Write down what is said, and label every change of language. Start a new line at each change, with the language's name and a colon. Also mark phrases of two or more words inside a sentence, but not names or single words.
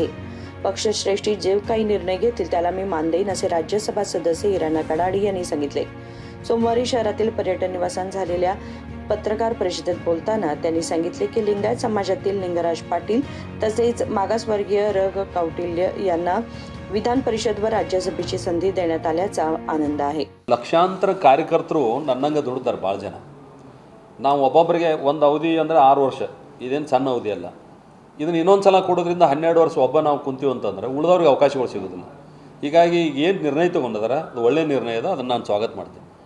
Marathi: पक्षश्रेष्ठी जे काही निर्णय घेतील त्याला मी मान देईन, असे राज्यसभा सदस्य इराणा कडाडी यांनी सांगितले. सोमवारी शहरातील पर्यटन निवासात झालेल्या पत्रकार परिषदेत बोलताना त्यांनी सांगितले की लिंगायत समाजातील लिंगराज पाटील तसेच मागासवर्गीय रग कौटिल्य यांना विधान परिषद व राज्यसभेची संधी देण्यात आल्याचा आनंद आहे.
Kannada: ಲಕ್ಷಾಂತರ ಕಾರ್ಯಕರ್ತರು ನನ್ನಂಗೆ ದುಡಿದಾರೆ ಭಾಳ ಜನ. ನಾವು ಒಬ್ಬೊಬ್ಬರಿಗೆ ಒಂದು ಅವಧಿ ಅಂದರೆ 6 ವರ್ಷ, ಇದೇನು ಸಣ್ಣ ಅವಧಿ ಅಲ್ಲ. ಇದನ್ನು ಇನ್ನೊಂದು ಸಲ ಕೊಡೋದ್ರಿಂದ 12 ವರ್ಷ ಒಬ್ಬ ನಾವು ಕುಂತೀವಿ ಅಂತಂದರೆ ಉಳಿದವ್ರಿಗೆ ಅವಕಾಶಗಳು ಸಿಗೋದಿಲ್ಲ. ಹೀಗಾಗಿ ಏನು ನಿರ್ಣಯ ತೊಗೊಂಡಿದ್ದಾರೆ ಅದು ಒಳ್ಳೆಯ ನಿರ್ಣಯ ಇದೆ, ಅದನ್ನು ನಾನು ಸ್ವಾಗತ ಮಾಡ್ತೀನಿ.